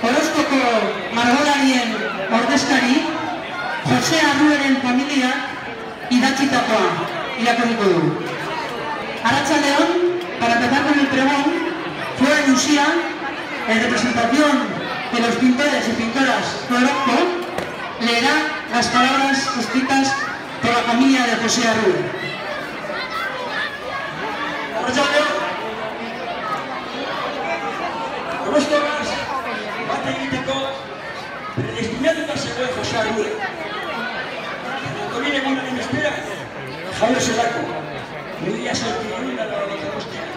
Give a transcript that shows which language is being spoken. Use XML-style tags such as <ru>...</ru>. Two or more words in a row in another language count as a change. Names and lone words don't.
<eu>Orozkoko margolarien ordezkari, Jose Arrueren familia idatzitakoa irakurriko du. Arratsaldeon,</eu> <es>para empezar con el pregón, Flora Lucía, en representación de los pintores y pintoras de Orozco, leerá las palabras escritas por la familia de José Arrue.</es> <eu>Arratsaldeon, Orozkogaz bat egiteko predestinatuta zegoen Jose Arrue. Antonin egunaren espera, jaio zelako, mila sortziehun eta laurogeita bostean.</eu>